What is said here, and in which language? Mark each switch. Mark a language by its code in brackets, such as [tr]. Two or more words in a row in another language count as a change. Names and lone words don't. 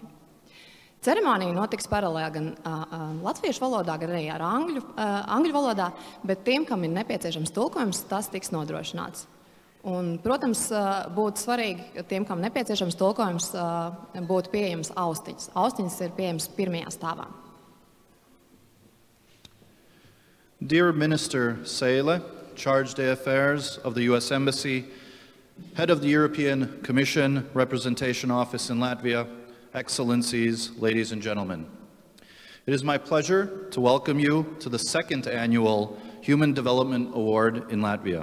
[lv] Ceremonija notiks paralēli gan latviešu valodā, gan arī ar angļu valodā, bet tiem, kam ir nepieciešams tulkojums, tas tiks nodrošināts. Un, protams, būtu svarīgi, tiem, kam nepieciešams tulkojums, būtu pieejams austiņas. Austiņas ir pieejams pirmajā stāvā. [en] Dear Minister Seile, Charge d'Affaires of the U.S. Embassy, Head of the European Commission Representation Office in Latvia, Excellencies, ladies and gentlemen. It is my pleasure to welcome you to the second annual Human Development Award in Latvia.